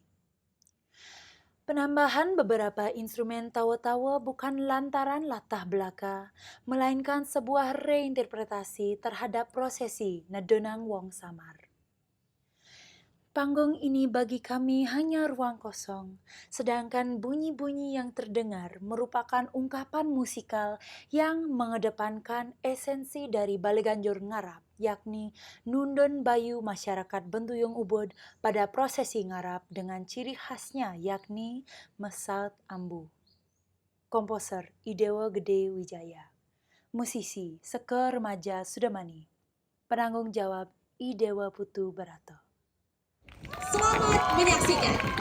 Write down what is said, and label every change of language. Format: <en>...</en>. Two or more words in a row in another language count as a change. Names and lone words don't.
<id>Penambahan beberapa instrumen tawo-tawo bukan lantaran latah belaka, melainkan sebuah reinterpretasi terhadap prosesi Nedonang Wong Samar. Panggung ini bagi kami hanya ruang kosong, sedangkan bunyi-bunyi yang terdengar merupakan ungkapan musikal yang mengedepankan esensi dari baliganjur ngarap, yakni</id> <ban>nundun bayu</ban> <id>masyarakat Bentuyung Ubud pada prosesi ngarap dengan ciri khasnya yakni Mesaut Ambu. Komposer Idewo Gede Wijaya. Musisi Seke Remaja Sudamani. Penanggung jawab Idewa Putu Barato. Selamat menyaksikan.</id>